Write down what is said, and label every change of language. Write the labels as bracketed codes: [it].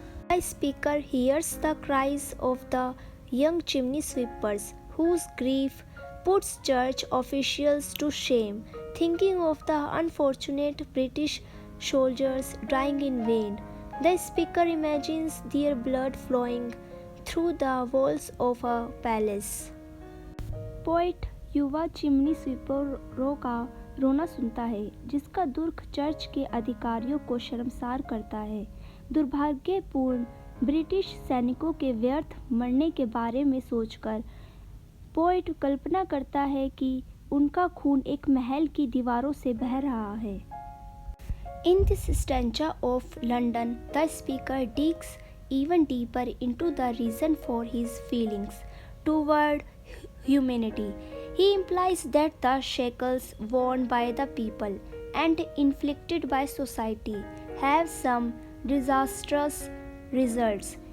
[en] The speaker hears the cries of the young chimney-sweepers whose grief puts church officials to shame, thinking of the unfortunate British soldiers dying in vain. The speaker imagines their blood flowing through the walls of a palace. [hi] Poet युवा chimney स्वीपरों का रोना सुनता है, जिसका दुख church के अधिकारियों को शर्मसार करता है। दुर्भाग्यपूर्ण ब्रिटिश सैनिकों के व्यर्थ मरने के बारे में सोचकर पोइट कल्पना करता है कि उनका खून एक महल की दीवारों से बह रहा है। [en] In this stanza of London, the speaker digs even deeper into the reason for his feelings toward humanity. He implies that the shackles worn by the people and inflicted by society have some disastrous results.